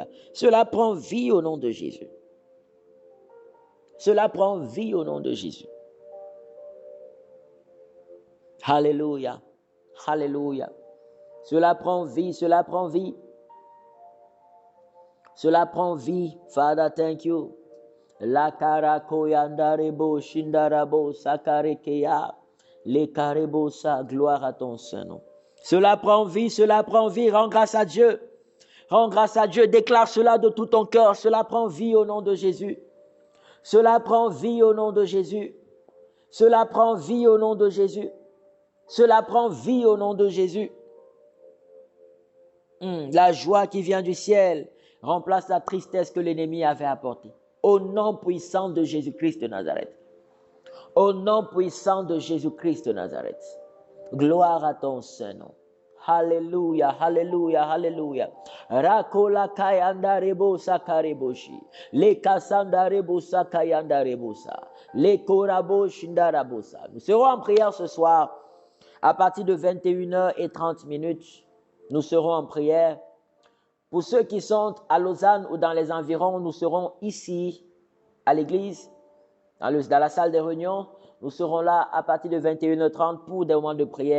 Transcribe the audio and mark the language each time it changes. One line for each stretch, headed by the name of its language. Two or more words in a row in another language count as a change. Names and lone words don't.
French: Cela prend vie au nom de Jésus. Cela prend vie au nom de Jésus. Alléluia. Alléluia. Cela prend vie, cela prend vie. Cela prend vie.
English: Father, thank you. La karakoyandarebo shindarabo sakarekeya. Le karebosa,
French: gloire à ton Saint-Nom. Cela prend vie, cela prend vie. Rends grâce à Dieu. Rends grâce à Dieu. Déclare cela de tout ton cœur. Cela prend vie au nom de Jésus. Cela prend vie au nom de Jésus. Cela prend vie au nom de Jésus. Cela prend vie au nom de Jésus. La joie qui vient du ciel remplace la tristesse que l'ennemi avait apportée. Au nom puissant de Jésus-Christ de Nazareth. Au nom puissant de Jésus-Christ de Nazareth. Gloire à ton Saint-Nom. Alléluia, alléluia, alléluia. Rakola kayanda rebosa kareboshi. Le kasanda rebosa kayanda rebosa. Le korabosh ndarabosa. Nous serons en prière ce soir. À partir de 21h30, nous serons en prière. Pour ceux qui sont à Lausanne ou dans les environs, nous serons ici à l'église, dans la salle de réunion. Nous serons là à partir de 21h30 pour des moments de prière.